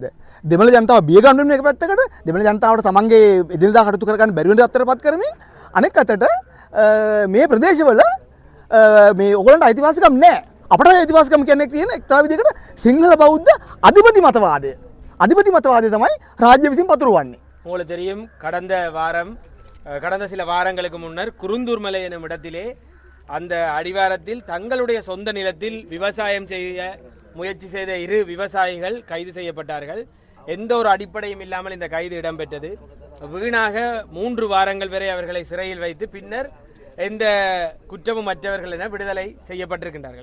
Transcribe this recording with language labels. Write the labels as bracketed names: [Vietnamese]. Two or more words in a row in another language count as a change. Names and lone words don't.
[Sinhala] දෙමළ ජනතාව බිය ගන්න එක පැත්තකට දෙමළ ජනතාවට තමන්ගේ එදිනදා කටයුතු කරගන්න බැරි වෙන අතරපත් කරමින් අනෙක් අතට මේ ප්‍රදේශවල මේ ඔයගොල්ලන්ට අයිතිවාසිකම් නැහැ. අපට අයිතිවාසිකම් කියන්නේ තියෙන එක්තරා විදිහකට සිංහල බෞද්ධ අධිපති මතවාදය. අධිපති මතවාදය තමයි රාජ්‍ය විසින් පතුරවන්නේ. [Tamil] உங்களுக்கு தெரியும் கடந்த சில வாரங்களுக்கு முன்னர் குருந்தூர்மலை எனும் இடத்திலே அந்த அடிவாரத்தில் தங்களுடைய சொந்த நிலத்தில் விவசாயம் செய்ய முயற்சி செய்த 2 விவசாயிகள் கைது செய்யப்பட்டார்கள். எந்த ஒரு அடிப்படையும் இல்லாமல் இந்த கைது இடம்பெற்றது. வீணாக 3 வாரங்கள் வரை அவர்களை சிறையில் வைத்து பின்னர் எந்த குற்றமும் மற்றவர்கள் என விடுதலை செய்யப்பட்டிருக்கின்றார்கள்.